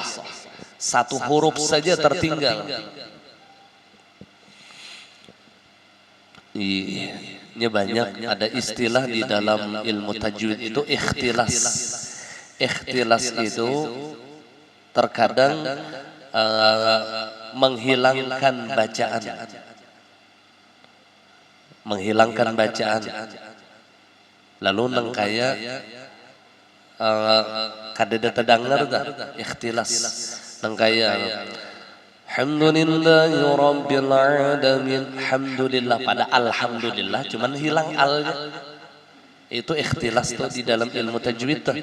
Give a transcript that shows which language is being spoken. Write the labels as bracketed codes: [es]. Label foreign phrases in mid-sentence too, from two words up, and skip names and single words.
[id] Satu huruf saja tertinggal. Ini banyak ada istilah di dalam ilmu tajwid itu ikhtilas. Ikhtilas itu terkadang menghilangkan bacaan, lalu nengkaya kadeda terdengar dah ikhtilas nengkaya [ar] الحمد لله رب العالمين. [id] Alhamdulillah pada alhamdulillah cuman hilang alnya. Itu ikhtilas tuh di dalam ilmu tajwid tuh.